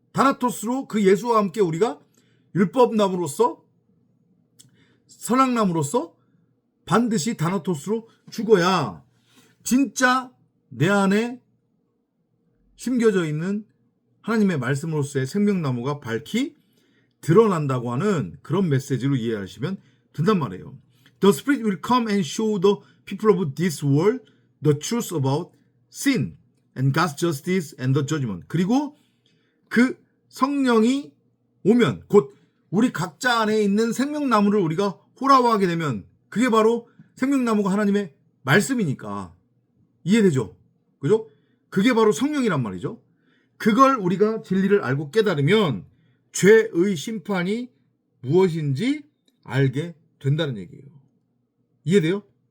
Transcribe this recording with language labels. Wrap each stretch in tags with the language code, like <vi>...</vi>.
<ko>다나토스로 그 예수와 함께 우리가 율법나무로서 선악나무로서 반드시 다나토스로 죽어야 진짜 내 안에 심겨져 있는 하나님의 말씀으로서의 생명나무가 밝히 드러난다고 하는 그런 메시지로 이해하시면 된단 말이에요.</ko> <en>The Spirit will come and show the people of this world the truth about sin and God's justice and the judgment.</en> <ko>그리고 그 성령이 오면 곧 우리 각자 안에 있는 생명나무를 우리가 호라호하게 되면 그게 바로 생명나무가 하나님의 말씀이니까 이해되죠? 그죠? 그게 바로 성령이란 말이죠. 그걸 우리가 진리를 알고 깨달으면 죄의 심판이 무엇인지 알게 된다는 얘기예요. 이해돼요?</ko>